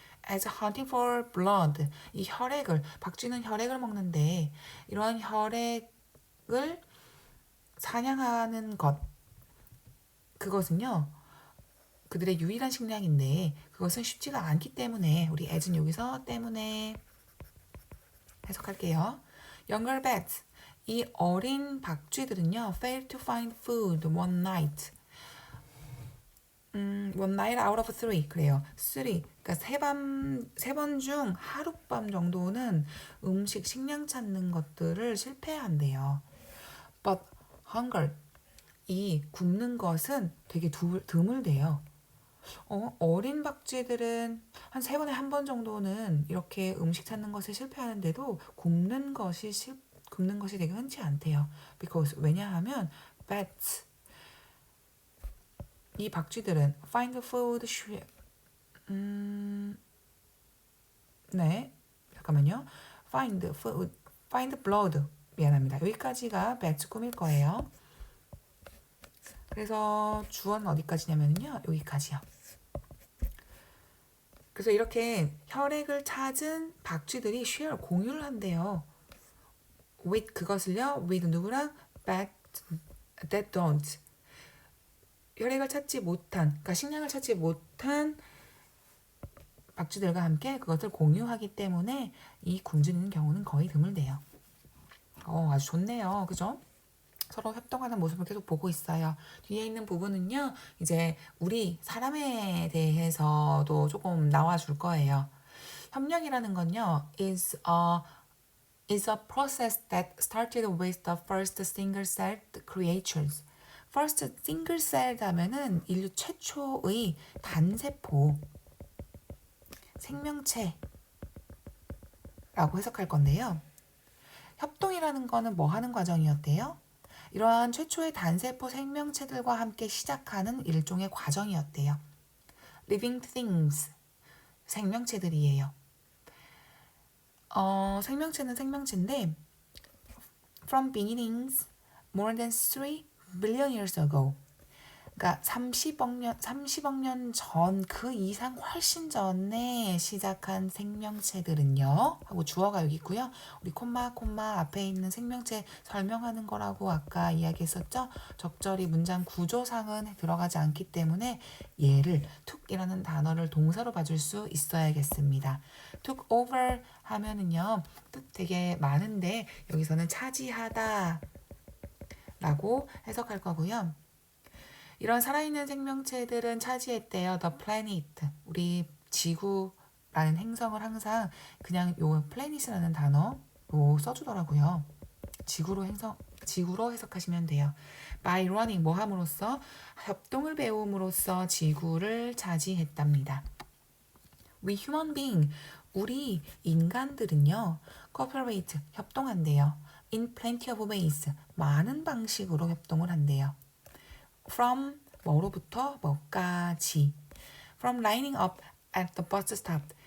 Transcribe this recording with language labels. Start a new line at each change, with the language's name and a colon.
English: As hunting for blood,
Korean: 이 혈액을, 박쥐는 혈액을 먹는데 이러한 혈액을 사냥하는 것, 그것은요 그들의 유일한 식량인데 그것은 쉽지가 않기 때문에 우리 as는 여기서 때문에 해석할게요.
English: Younger bats,
Korean: 이 어린 박쥐들은요
English: fail to find food one night. one night out of three,
Korean: 그래요. three, 그러니까 세 번 중 하룻밤 정도는 식량 찾는 것들을 실패한대요.
English: But hunger,
Korean: 이 굶는 것은 되게 드물대요. 어린 박쥐들은 한 3번에 한 번 정도는 이렇게 음식 찾는 것에 실패하는데도 굶는 것이 되게 흔치 않대요. Because 왜냐하면 bats, 이 박쥐들은
English: find food,
Korean: 네, 잠깐만요.
English: find food, find blood,
Korean: 미안합니다. 여기까지가 bats 꿈일 거예요. 그래서 주어는 어디까지냐면요, 여기까지요. 그래서 이렇게 혈액을 찾은 박쥐들이 share, 공유를 한대요. with, 그것을요, with 누구랑?
English: but that don't,
Korean: 혈액을 찾지 못한, 그러니까 식량을 찾지 못한 박쥐들과 함께 그것을 공유하기 때문에 이 굶주리는 경우는 거의 드물대요. 아주 좋네요. 그죠? 서로 협동하는 모습을 계속 보고 있어요. 뒤에 있는 부분은요, 이제 우리 사람에 대해서도 조금 나와줄 거예요. 협력이라는 건요,
English: is a is a process that started with the first single-celled creatures.
Korean: first single-celled 하면은 인류 최초의 단세포 생명체라고 해석할 건데요. 협동이라는 거는 뭐 하는 과정이었대요? 이러한 최초의 단세포 생명체들과 함께 시작하는 일종의 과정이었대요. living things, 생명체들이에요. 생명체는 생명체인데
English: from beginnings more than 3 billion years ago.
Korean: 그러니까 30억 년 전, 그 이상 훨씬 전에 시작한 생명체들은요. 하고 주어가 여기 있고요. 우리 콤마 앞에 있는 생명체 설명하는 거라고 아까 이야기했었죠. 적절히 문장 구조상은 들어가지 않기 때문에 얘를 took이라는 단어를 동사로 봐줄 수 있어야겠습니다. took over 하면은요. 뜻 되게 많은데 여기서는 차지하다 라고 해석할 거고요. 이런 살아있는 생명체들은 차지했대요.
English: The planet.
Korean: 우리 지구라는 행성을 항상 그냥 요 planet이라는 단어로 써주더라고요. 지구로 해석하시면 돼요.
English: By running,
Korean: 뭐 함으로써? 협동을 배움으로써 지구를 차지했답니다.
English: We human being,
Korean: 우리 인간들은요. cooperate, 협동한대요.
English: In plenty of ways,
Korean: 많은 방식으로 협동을 한대요. From 뭐로부터 뭐까지.
English: From lining up at the bus stop.